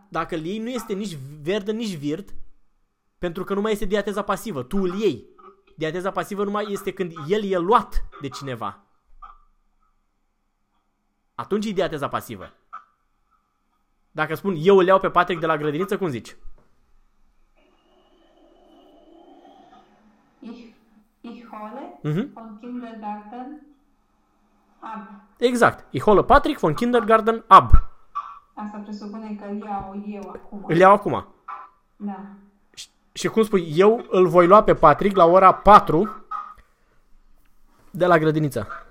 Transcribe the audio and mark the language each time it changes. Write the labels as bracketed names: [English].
[Romanian] dacă îl iei, nu este nici verde, nici virt, pentru că nu mai este diateza pasivă. Tu îl iei. Diateza pasivă numai este când el e luat de cineva. Atunci e diateza pasivă. Dacă spun eu îl iau pe Patrick de la grădiniță, cum zici? [German] Ich hole von Kindergarten ab. [Romanian] Exact. [German] Ich hole Patrick von Kindergarten ab. [Romanian] Asta presupune că îl iau eu Îl acum. iau acum. Da. Și cum spui, eu îl voi lua pe Patrick la ora 4 de la grădiniță.